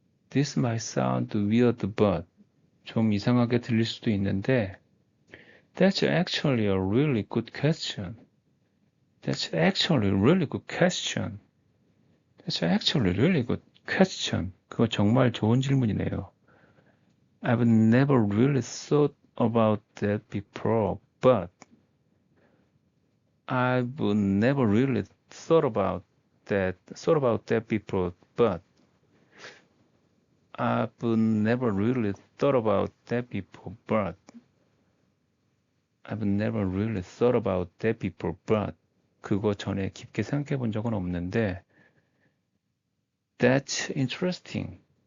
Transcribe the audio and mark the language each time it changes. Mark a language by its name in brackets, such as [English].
[English] this might sound weird, but, [Korean] 좀 이상하게 들릴 수도 있는데, [English] that's actually a really good question. That's actually a really good question. That's actually a really good question. [Korean] 그거 정말 좋은 질문이네요. [English] I've never really thought about that before, but I've never really thought about that before, but I've never really thought about that before, but I've never really thought about that before, but [Korean] 그거 전에 깊게 생각해 본 적은 없는데 [English] That's interesting.